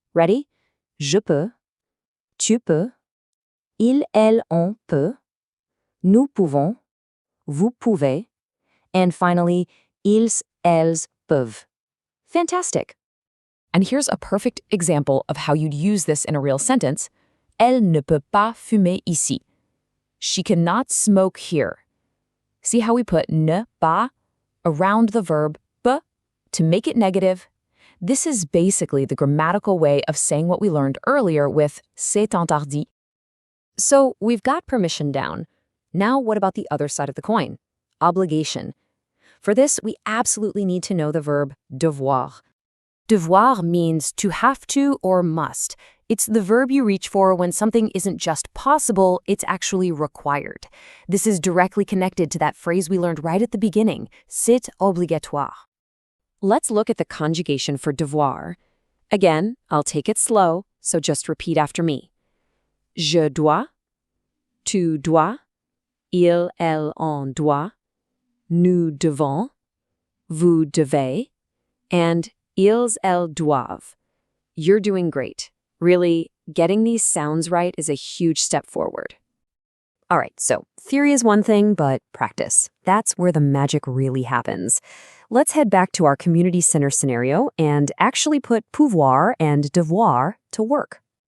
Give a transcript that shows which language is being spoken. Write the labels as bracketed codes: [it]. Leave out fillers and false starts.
[fr] Ready? Je peux. Tu peux. Il, elle, on peut. Nous pouvons. Vous pouvez. [en] And finally, [fr] ils, elles peuvent. [en] Fantastic. And here's a perfect example of how you'd use this in a real sentence. [fr] Elle ne peut pas fumer ici. [en] She cannot smoke here. See how we put ne pas around the verb peut to make it negative? This is basically the grammatical way of saying what we learned earlier with [fr] c'est interdit. [en] So we've got permission down. Now what about the other side of the coin? Obligation. For this, we absolutely need to know the verb devoir. Devoir means to have to or must. It's the verb you reach for when something isn't just possible, it's actually required. This is directly connected to that phrase we learned right at the beginning, [fr] c'est obligatoire. [en] Let's look at the conjugation for devoir. Again, I'll take it slow, so just repeat after me. [fr] Je dois, tu dois, il, elle, on doit, nous devons, vous devez, and ils, elles doivent. [en] You're doing great. Really, getting these sounds right is a huge step forward. All right, so theory is one thing, but practice. That's where the magic really happens. Let's head back to our community center scenario and actually put pouvoir and devoir to work.